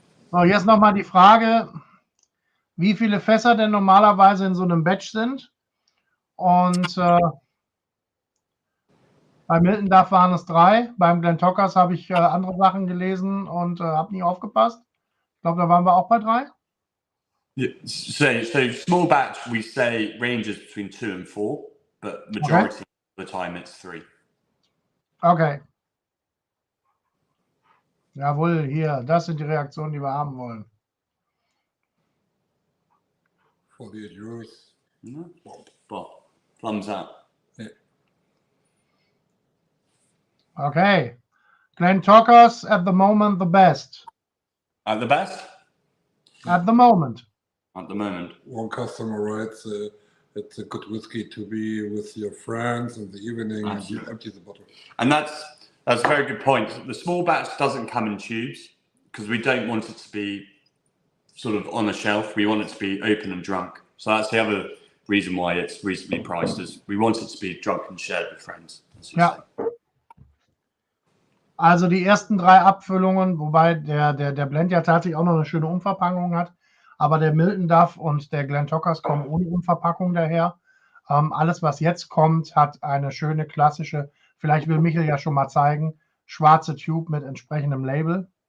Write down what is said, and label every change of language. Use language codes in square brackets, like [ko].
[de] So, jetzt nochmal die Frage, wie viele Fässer denn normalerweise in so einem Batch sind. Und bei Miltonduff waren es 3. Beim Glentauchers habe ich andere Sachen gelesen und habe nie aufgepasst. Ich glaube, da waren wir auch bei 3. [en] Yeah. So small batch, we say ranges between 2 and 4, but majority of the time it's 3. Okay. [de] Jawohl, hier, das sind die Reaktionen, die wir haben wollen. [en] 48 Euros. No? Well, thumbs up. Yeah. Okay. Glentauchers at the moment the best. At the best? At the moment. At the moment. One customer writes, it's a good whiskey to be with your friends in the evening and you empty the bottle. And that's a very good point. The small batch doesn't come in tubes because we don't want it to be sort of on a shelf. We want it to be open and drunk. So that's the other reason why it's reasonably priced, is we want it to be drunk and shared with friends. [de] Ja. Also die ersten 3 Abfüllungen, wobei der Blend ja tatsächlich auch noch eine schöne Umverpackung hat, aber der Miltonduff und der Glentauchers kommen ohne Umverpackung daher. Alles, was jetzt kommt, hat eine schöne klassische, vielleicht will Michael ja schon mal zeigen, schwarze Tube mit entsprechendem Label.